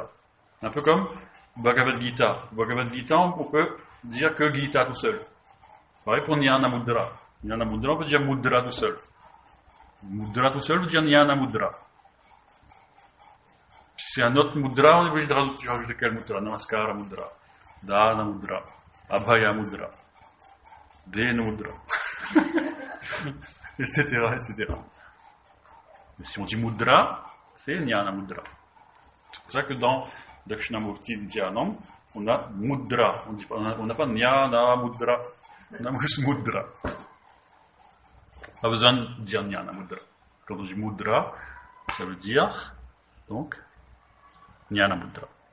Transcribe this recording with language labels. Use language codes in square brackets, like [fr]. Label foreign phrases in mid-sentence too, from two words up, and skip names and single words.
[fr] Un peu comme Bhagavad Gita. Bhagavad Gita, on peut dire que Gita tout seul. Pareil pour Jnana Mudra. Jnana Mudra, on peut dire Mudra tout seul. Mudra tout seul veut dire Jnana Mudra. Si c'est un autre Mudra, on est obligé de rajouter quel Mudra? Namaskara Mudra, Dana Mudra, Abhaya Mudra, Dena Mudra, etc. Mais si on dit Mudra, c'est Jnana Mudra. C'est pour ça que dans Dakshinamurti Dhyanam, on a Mudra. On n'a pas Jnana Mudra, on a juste Mudra. Pas besoin de dire Jnana Mudra. Quand on dit Mudra, ça veut dire, donc, Jnana Mudra.